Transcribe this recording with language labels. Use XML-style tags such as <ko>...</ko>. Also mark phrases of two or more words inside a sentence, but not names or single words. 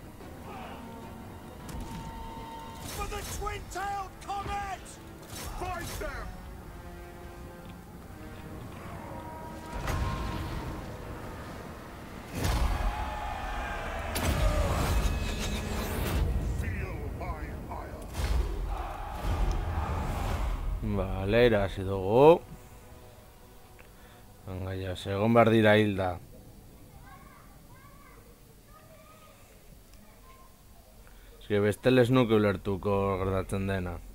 <en>For the twin-tailed comet! Fight them! Feel my ire.</en> <eu>Vale, irabazi dugu. Venga, ja, egon behar dira hilda. Eske bestele ez nuke ulertuko gertatzen dena.</eu>